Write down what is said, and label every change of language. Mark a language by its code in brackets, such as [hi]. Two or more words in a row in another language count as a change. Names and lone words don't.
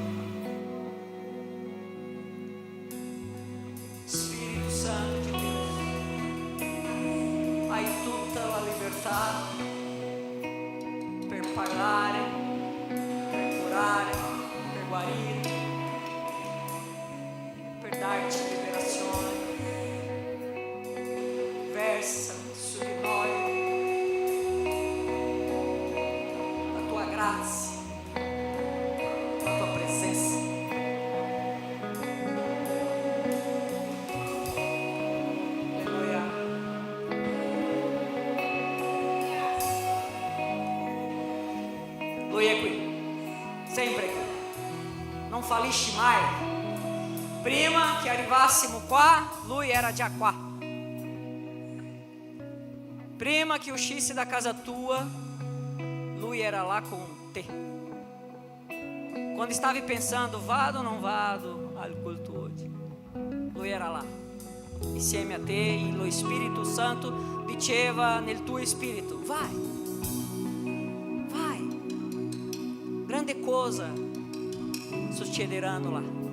[it] Spirito Santo di Dio, hai tutta la libertà per parlare, per curare, per guarire, per darci liberazione. Versa su di noi la tua grazia. [pt] graça, a tua presença. Aleluia. [it] Lui è qui, sempre qui. Non fallisci mai. Prima che arrivassimo qua, lui era già qua. Prima che uscissi da casa tua, lui era [pt] lá com te. [it] Quando stavi pensando, vado o non vado al culto oggi, lui era là, insieme a te, e lo Spirito Santo diceva nel tuo spirito, vai, vai, grande cosa succederanno là.